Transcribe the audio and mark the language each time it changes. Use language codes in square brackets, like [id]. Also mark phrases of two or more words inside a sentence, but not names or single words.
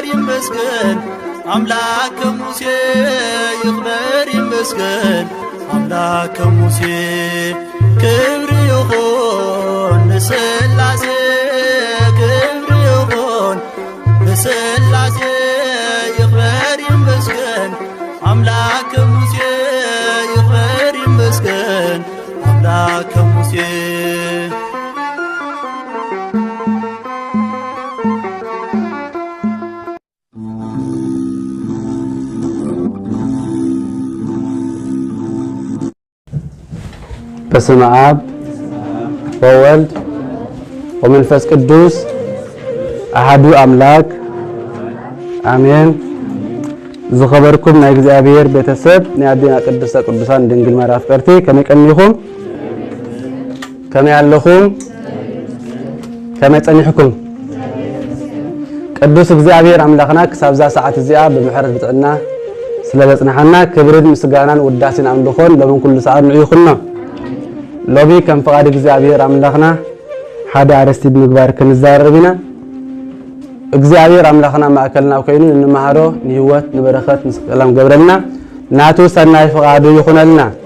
[ti] ይመስገን አምላከ ሙሴ ይኽበር ይመስገን አምላከ ሙሴ ክብሪ ይኹን ንስላሴ ክብሪ ይኹን ንስላሴ ይኽበር ይመስገን አምላከ ሙሴ ይኽበር ይመስገን አምላከ ሙሴ [gez] በስመ አብ ወወልድ ወመንፈስ ቅዱስ አሐዱ አምላክ አሜን። [ti] ዝኸበርኩም ናይ እግዚአብሔር ቤተሰብ ናይ አዴና ቅድስተ ቅዱሳን ድንግል ማርያም ፍቅርቲ ከመይ ቀኒኹም ከመይ ኣለኹም ከመይ ጸኒሕኩም ቅዱስ እግዚአብሔር አምላኽና ክሳብዛ ሰዓት እዚኣ ብምሕረት ብጥዕና ስለበጽናሐና ክብርን ምስጋናን ውዳሴን ኣምልኾን ሎምን ኩሉ ሰዓት ንዑ ይኹንና ሎቢ ከም ፍቃድ እግዚአብሔር አምላኽና ሓደ አርእስቲ ብምግባር ክንዛረብ ኢና እግዚአብሔር አምላኽና ማእከልና ኮይኑ እንመሃሮ ንህይወት ንበረኸት ንሰላም ገብረልና ናቱ ሰናይ ፍቃዱ ይኹነልና